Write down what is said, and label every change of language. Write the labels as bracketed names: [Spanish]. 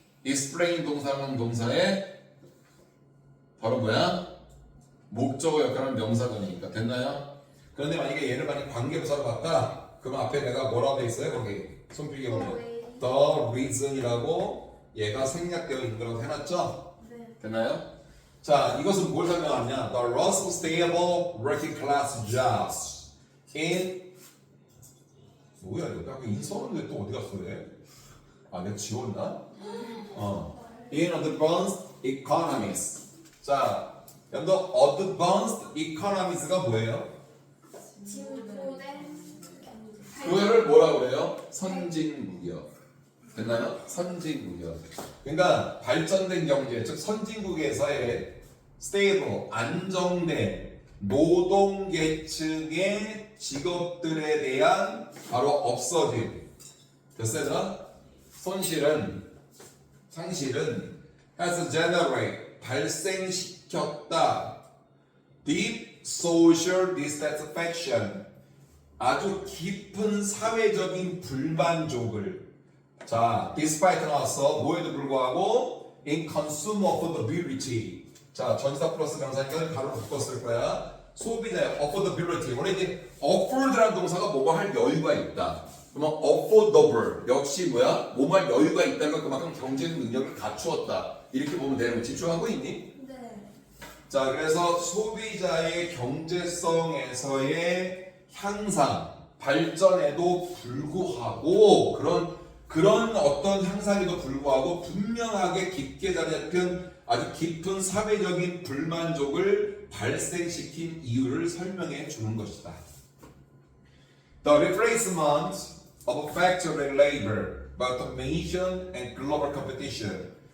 [Korean] explain 동사랑 동사의 바로 뭐야? 목적어 역할은 명사적이니까. 됐나요? 그런데 만약에 얘를 관계부사로 봤다. 그럼 앞에 내가 뭐라고 돼 있어요? 거기 손필기 보면 the reason이라고 얘가 생략되어 있는 거라고 해놨죠? 네. 됐나요? 자, 이것은 뭘 설명하냐? [English] The loss of stable working class jobs in [Korean] 뭐야 이거? 아까 인 써는데 또 어디 갔어 얘? 아 내가 지웠나? [English] In advanced economies. [Korean] 자, 여러분들 advanced economies가 뭐예요? 진보된 그거를 뭐라 그래요? 선진무역. 됐나요? 선진무역. 그러니까 발전된 경제, 즉 선진국에서의 stable, 안정된 노동계층의 직업들에 대한 바로 없어짐. 됐어요? 손실은, 상실은 [English] has generate, [Korean] 발생시켰다. [English] deep social dissatisfaction, [Korean] 아주 깊은 사회적인 불만족을. 자, despite 나왔어. 뭐에도 불구하고 [English] in consumer affordability. [Korean] 자, 전사 플러스 명사니까 바로 묶었을 거야. 소비자의 affordability. 원래 이제 afford라는 동사가 뭐뭐 할 여유가 있다. 그러면 affordable 역시 뭐야? 뭐뭐 할 여유가 있다는 건 그만큼 경제적 능력을 갖추었다. 이렇게 보면 되는 거 집중하고 있니? 네. 자, 그래서 소비자의 경제성에서의 향상, 발전에도 불구하고 그런 어떤 향상에도 불구하고 분명하게 깊게 자리 잡힌 아주 깊은 사회적인 불만족을 발생시킨 이유를 설명해 주는 것이다. [English] The replacement of factory labor by automation and global competition.